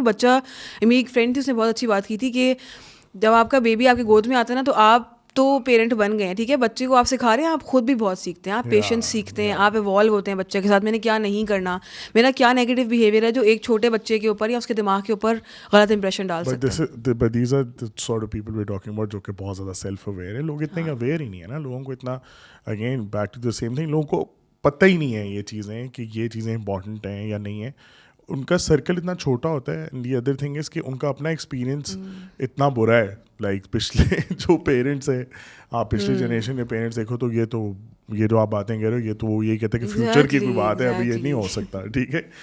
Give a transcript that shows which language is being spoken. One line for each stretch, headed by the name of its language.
Hindi: बच्चा, मेरी एक फ्रेंड थी, उसने बहुत अच्छी बात की थी कि जब आपका बेबी आपके गोद में आता है ना तो आप तो पेरेंट बन गए हैं, ठीक है, बच्चे को आप सिखा रहे हैं, आप खुद भी बहुत सीखते हैं, आप पेशेंस सीखते हैं, आप इवॉल्व होते हैं बच्चे के साथ. मैंने क्या नहीं करना, मेरा क्या नेगेटिव बिहेवियर है जो एक छोटे बच्चे के ऊपर या उसके दिमाग के ऊपर गलत इंप्रेशन डाल सकता है.
English: But these are the sort of people we're talking about
Hindi: जो कि बहुत ज़्यादा सेल्फ अवेयर है. लोग इतने अवेयर ही नहीं है ना. लोगों को इतना,
English: again back to the same thing,
Hindi: लोगों को पता ही नहीं है ये चीज़ें कि ये चीज़ें इंपॉर्टेंट हैं या नहीं है. उनका सर्कल इतना छोटा होता है.
English: and the other thing is
Hindi: कि उनका अपना एक्सपीरियंस इतना बुरा है. लाइक पिछले जो पेरेंट्स हैं, आप पिछले जनरेशन के पेरेंट्स देखो तो ये जो आप बातें कह रहे हो, ये तो वो ये कहते हैं कि फ्यूचर की कोई बात है, अभी ये नहीं हो सकता, ठीक है.